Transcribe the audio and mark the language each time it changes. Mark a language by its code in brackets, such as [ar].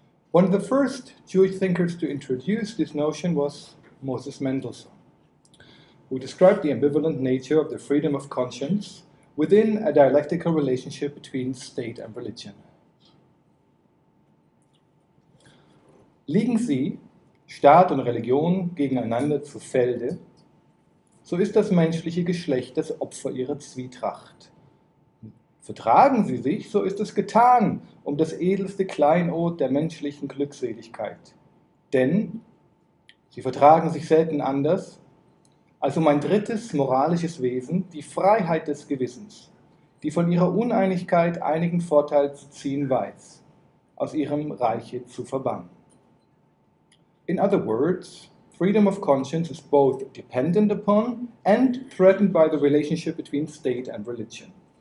[en] One of the first Jewish thinkers to introduce this notion was Moses Mendelssohn, who described the ambivalent nature of the freedom of conscience within a dialectical relationship between state and religion. [de] Liegen sie, Staat und Religion, gegeneinander zu Felde, so ist das menschliche Geschlecht das Opfer ihrer Zwietracht. Vertragen sie sich, so ist es getan, um das edelste Kleinod der menschlichen Glückseligkeit. Denn sie vertragen sich selten anders, als um ein drittes moralisches Wesen, die Freiheit des Gewissens, die von ihrer Uneinigkeit einigen Vorteil zu ziehen weiß, aus ihrem Reiche zu verbannen. [en] In other words, freedom of conscience is both dependent upon and threatened by the relationship between state and religion.